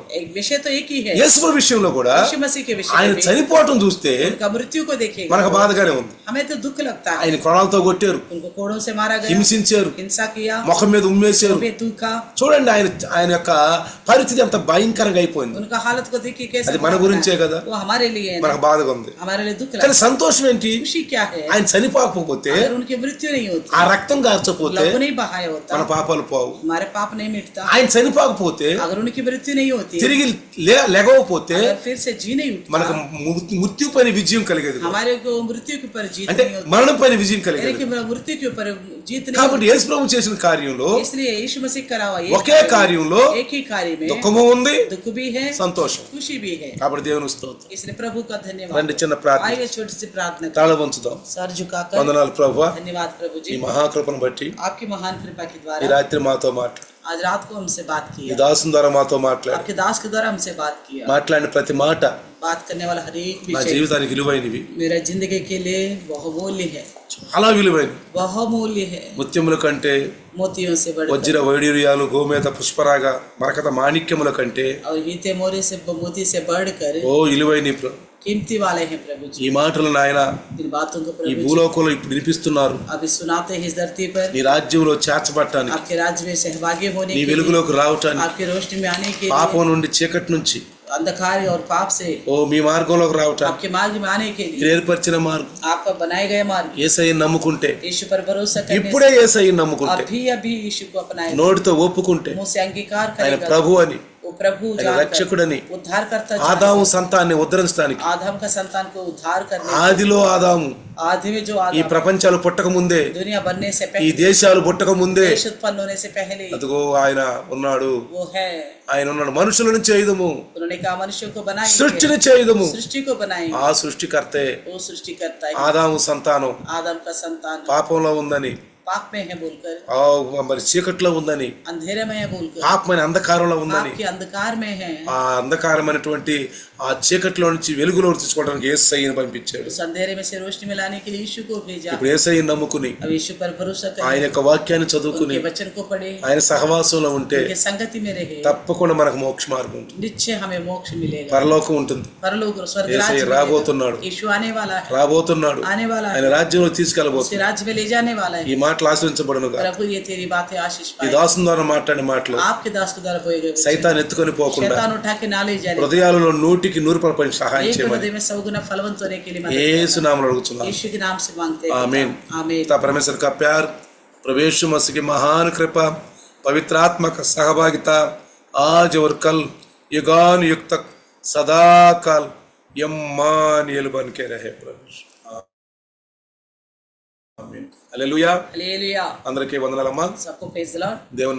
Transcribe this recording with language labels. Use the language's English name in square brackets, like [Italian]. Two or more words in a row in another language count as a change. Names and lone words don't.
[Hindi] एक विषय तो एक ही है, [Telugu] యేసు విషయంలో కూడా [Hindi] यीशु मसीह के विषय [Telugu] ఆయన [Hindi] में [Telugu] చనిపోవటం చూస్తే [Hindi] उनका मृत्यु को देखेगा [Telugu] మనకు బాధగానే ఉంది. [Hindi] हमें तो दुख लगता है. [Telugu] ఆయన కొడాలతో కొట్టారు, [Hindi] उनको कोड़ों से मारा गया, [Telugu] హింసించారు, [Hindi] हिंसा किया, [Telugu] ముఖం మీద ఉమ్మేశారు. [Hindi] उन्हें दुखा. [Telugu] చూడండి ఆయన యొక్క పరిస్థితి ఎంత భయంకరంగా అయిపోయింది. [Hindi] उनका हालत को देखिए कैसा [Telugu] అది మన గురించే కదా, [Hindi] वो हमारे लिए है, [Telugu] మనకు బాధగా ఉంది. [Hindi] हमारे लिए दुख [Telugu] కానీ [Hindi] लगता है. [Telugu] సంతోషం ఏంటి? [Hindi] खुशी क्या है, [Telugu] ఆయన చనిపోకపోతే, [Hindi] अगर उनकी मृत्यु नहीं होती, [Telugu] ఆ రక్తం కార్చపోతే [Hindi] लहू नहीं बहाया होता, [Telugu] మన పాపాలు పోవు. [Hindi] हमारे पाप नहीं मिटता. [Telugu] ఆయన చనిపోకపోతే, [Hindi] अगर उनकी मृत्यु नहीं होती, [Telugu] తిరిగి లెగవపోతే [Hindi] अगर फिर से जी नहीं उठता, [Telugu] మనకు మృత్యు పైన విజయం కలిగేది. [Hindi] हमारे को मृत्यु के ऊपर जीत [Telugu] అంటే [Hindi] नहीं होती, [Telugu] మరణం పైన విజయం [Hindi] यानी [Telugu] కలిగేది. [Hindi] कि मृत्यु के ऊपर जीत नहीं [Telugu] కాబట్టి యేసు ప్రభు చేసిన కార్యంలో, [Hindi] होती. इसलिए यीशु मसीह करा हुआ [Telugu] ఒకే కార్యంలో [Hindi] एक ही कार्य में [Telugu] దుఃఖము ఉంది, [Hindi] दुख भी है, [Telugu] సంతోషం. [Hindi] खुशी भी है. [Telugu] కాబట్టి దేవుని స్తోత్రం. [Hindi] इसलिए प्रभु का धन्यवाद. [Telugu] రండి చిన్న ప్రార్థన, [Hindi] आइए छोटी सी प्रार्थना करें. [Telugu] తాళ వంచుదాం. [Hindi] सर झुकाकर [Telugu] వందనాలు ప్రభువా, [Hindi] धन्यवाद प्रभु [Telugu] ఈ [Hindi] जी, [Telugu] మహాకృపను బట్టి [Hindi] आपकी महान कृपा के [Telugu] ఈ [Hindi] द्वारा [Telugu] రాత్రి మాతో మాట్లాడు. [Hindi] आज रात को हमसे बात [Telugu] ఈ [Hindi] किया, [Telugu] దాసుని ద్వారా మాతో మాట్లాడు. [Hindi] आपके दास के द्वारा हमसे बात किया. [Telugu] మాట్లాడిన ప్రతి మాట [Hindi] बात करने वाला हर एक [Telugu] నా [Hindi] विषय [Telugu] జీవితానికి విలువైనవి, [Hindi] मेरा जिंदगी के लिए बहुमूल्य है, [Telugu] చాలా విలువైనవి. [Hindi] बहुमूल्य है. [Telugu] ముత్యముల కంటే, [Hindi] मोतियों से बढ़कर [Telugu] వజ్ర వైడూర్యాలు, గోమేత పుష్పరాగ, మరకత మాణిక్యముల కంటే [Hindi] और हीते मोरे से मोती से बढ़कर [Telugu] విలువైన [Hindi] कीमती वाले हैं प्रभु जी. [Telugu] ఈ మాటలు నాయన [Hindi] इन बातों को [Telugu] ఈ [Hindi] प्रभु जी [Telugu] భూలోకంలో ఇప్పుడు వినిపిస్తున్నారు. [Hindi] अभी सुनाते हैं इस धरती पर, [Telugu] నీ రాజ్యంలో చేర్చబడటానికి, [Hindi] आपके राज्य में सहभागी होने [Telugu] నీ [Hindi] के लिए, [Telugu] వెలుగులోకి రావటానికి, [Hindi] आपकी रोशनी में आने के लिए, [Telugu] పాపం నుండి చీకటి నుంచి [Hindi] अंधकार और पाप से [Telugu] మీ మార్గంలోకి రావటానికి, [Hindi] आपके मार्ग में आने के लिए, [Telugu] మీరు ఏర్పరిచిన మార్గం [Hindi] आपका बनाए गए मार्ग, [Telugu] యేసయ్యను నమ్ముకుంటే, [Hindi] यीशु पर भरोसा करने [Telugu] ఇప్పుడే [Hindi] से, [Telugu] యేసయ్యను నమ్ముకుంటే, [Hindi] अभी यीशु को अपनाए, [Telugu] నోటితో ఒప్పుకుంటే [Hindi] मुंह से अंगीकार [Telugu] ఆయన [Hindi] करेगा [Telugu] ప్రభు అని, [Hindi] वो प्रभु [Telugu] ఆయన [Hindi] जानकर, [Telugu] రక్షకుడని, [Hindi] उद्धार करता [Telugu] ఆదాము సంతాన్ని ఉద్ధరించడానికి, [Hindi] आदम का संतान को उद्धार करने, [Telugu] ఆదిలో ఆదాము [Hindi] आदि में जो [Telugu] ఈ [Hindi] आदम [Telugu] ప్రపంచాలు పుట్టక ముందే, [Hindi] दुनिया बनने से [Telugu] ఈ [Hindi] पहले, [Telugu] దేశాలు పుట్టక ముందే [Hindi] देश उत्पन्न होने से पहले [Telugu] అదిగో ఆయన ఉన్నాడు. [Hindi] वो है. [Telugu] ఆయన ఉన్నాడు. మనుషులను చేయదము, [Hindi] उन्होंने कहा मनुष्यों को बनाएंगे, [Telugu] సృష్టిని చేయదము. [Hindi] सृष्टि को बनाएंगे, [Telugu] ఆ సృష్టికర్తే [Hindi] वो सृष्टि करता है. [Telugu] ఆదాము సంతానం [Hindi] आदम का संतान [Telugu] పాపంలో ఉందని, [Hindi] पाप में है बोलकर, [Telugu] మరి చీకట్లో ఉందని, [Hindi] अंधेरे में है बोलकर, [Telugu] పాపమైన అంధకారంలో ఉందని, [Hindi] पाप के अंधकार में है, [Telugu] ఆ అంధకారమైనటువంటి ఆ చీకట్లో నుంచి వెలుగులో తీసుకోవడానికి యేసయ్యను పంపించాడు. [Hindi] उस अंधेरे में से रोशनी में लाने के लिए यीशु को भेजा. [Telugu] ఇప్పుడు యేసయ్యను నమ్ముకుని, [Hindi] अब यीशु पर भरोसा [Telugu] ఆయన [Hindi] करें, [Telugu] యొక్క వాక్యాన్ని చదువుకుని, [Hindi] उनके वचन को पढ़े, [Telugu] ఆయన సహవాసంలో ఉంటే [Hindi] उनके संगति में रहे, [Telugu] తప్పకుండా మనకు మోక్ష మార్గం ఉంటుంది, [Hindi] निश्चय हमें मोक्ष मिलेगा, [Telugu] పరలోకం ఉంటుంది. [Hindi] परलोक और स्वर्ग [Telugu] యేసయ్య [Hindi] राज्य मिलेगा. [Telugu] రాబోతున్నాడు, [Hindi] यीशु आने वाला है, [Telugu] రాబోతున్నాడు, [Hindi] आने वाला [Telugu] ఆయన [Hindi] है, [Telugu] రాజ్యంలో [Hindi] उसके [Telugu] తీసుకెళ్ళబోతున్నాడు. [Hindi] राज्य में ले जाने वाला [Telugu] ఈ [Hindi] है. [Telugu] మాటలు ఆశ్రయించబడునుగా. [Hindi] प्रभु ये तेरी बातें आशीष [Telugu] ఈ [Hindi] पाए, [Telugu] దాసుని ద్వారా మాట్లాడిన మాటలు [Hindi] आपके दास के द्वारा बोए गए वचन, [Telugu] సైతాన్ ఎత్తుకొని పోకుండా [Hindi] शैतान उठा के ना ले जाने, [Telugu] హృదయాలలో 100% సహాయం [Hindi] एक [Telugu] చేయమని [Hindi] हृदय में 100 गुना फलवंत होने के लिए मदद [Telugu] యేసు [Hindi] करना. [Telugu] నామ అడుగుచున్నాను. [Hindi] यीशु के नाम से मांगते हैं. आमीन. आमीन. पिता परमेश्वर का प्यार, प्रभु यीशु मसीह की महान कृपा, पवित्र आत्मा का सहभागिता आज और कल युगान युग तक सदा काल यम्मानुएल बन के रहे प्रभु. [Telugu] హల్లెలూయా. [Hindi] हालेलुया। [Telugu] అందరికీ వందనాలమ్మా. [Hindi] सबको [English] praise the Lord. [Telugu] దేవుని